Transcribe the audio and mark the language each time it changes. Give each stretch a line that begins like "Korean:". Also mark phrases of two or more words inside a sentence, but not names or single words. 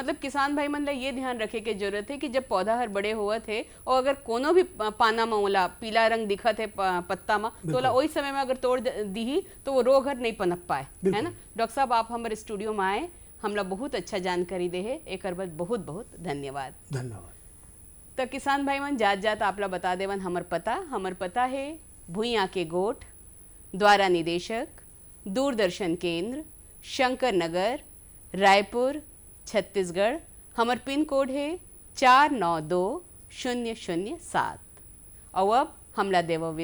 Chhattisgarhi: मतलब किसान भाई मन ला ये ध्यान रखे के जरूरत है कि जब पौधा हर बड़े हुआ थे और अगर कोनो भी पाना में ओला पीला रंग दिखत है पत्ता में, तो ओला वही समय में अगर तोड़ दी तो वो रोग हर नहीं पनप पाए, है ना। डॉक्टर साहब, आप हमारे स्टूडियो में आए, हमला बहुत अच्छा जानकारी दे है, एक बहुत बहुत धन्यवाद। धन्यवाद। तो किसान भाई मन जात जात आपला बता देवन हमर पता है भुइयां के गोठ, द्वारा निदेशक, दूरदर्शन केंद्र, शंकर नगर, रायपुर, छत्तीसगढ़। हमर पिन कोड है 492007। और अब हमला देव विदा।